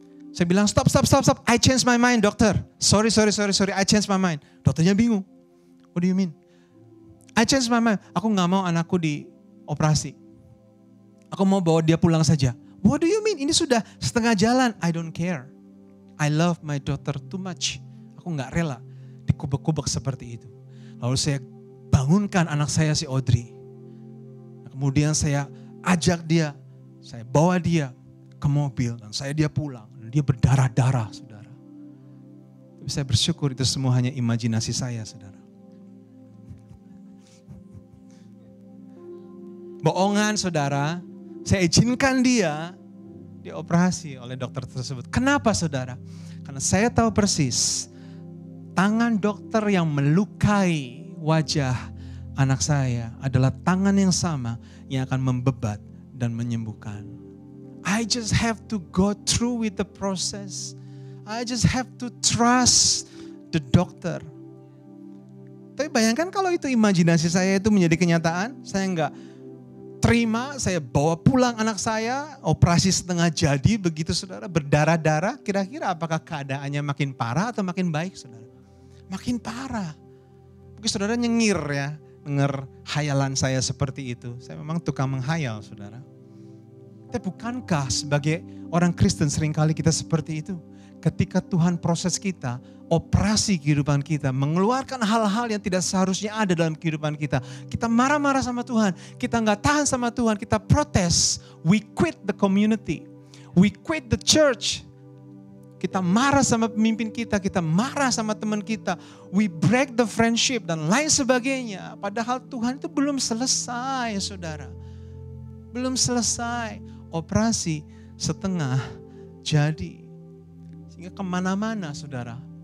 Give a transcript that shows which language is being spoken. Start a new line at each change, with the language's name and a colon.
Indonesian: Saya bilang stop.
English: I change my mind, dokter. Sorry. I change my mind.
Indonesian: Dokternya bingung.
English: What do you mean? I change my mind.
Indonesian: Aku gak mau anakku dioperasi. Aku mau bawa dia pulang saja.
English: What do you mean?
Indonesian: Ini sudah setengah jalan.
English: I don't care. I love my daughter too much.
Indonesian: Aku gak rela dikubek-kubek seperti itu. Lalu saya bangunkan anak saya si Audrey. Kemudian saya ajak dia. Saya bawa dia ke mobil dan dia pulang. Dia berdarah-darah, saudara. Tapi saya bersyukur itu semua hanya imajinasi saya, saudara. Bohongan, saudara. Saya izinkan dia dioperasi oleh dokter tersebut. Kenapa, saudara? Karena saya tahu persis tangan dokter yang melukai wajah anak saya adalah tangan yang sama yang akan membebat dan menyembuhkan.
English: I just have to go through with the process. I just have to trust the doctor.
Indonesian: Tapi bayangkan kalau itu imajinasi saya itu menjadi kenyataan, saya enggak terima, saya bawa pulang anak saya, operasi setengah jadi begitu, saudara, berdarah-darah, kira-kira apakah keadaannya makin parah atau makin baik, saudara? Makin parah. Mungkin saudara nyengir ya, dengar hayalan saya seperti itu. Saya memang tukang menghayal, saudara. Tapi bukankah sebagai orang Kristen seringkali kita seperti itu? Ketika Tuhan proses kita, operasi kehidupan kita, mengeluarkan hal-hal yang tidak seharusnya ada dalam kehidupan kita. Kita marah-marah sama Tuhan, kita gak tahan sama Tuhan, kita protes.
English: We quit the community, we quit the church.
Indonesian: Kita marah sama pemimpin kita marah sama teman kita.
English: We break the friendship
Indonesian: dan lain sebagainya. Padahal Tuhan itu belum selesai, saudara. Belum selesai. Operasi setengah jadi. Sehingga kemana-mana, saudara.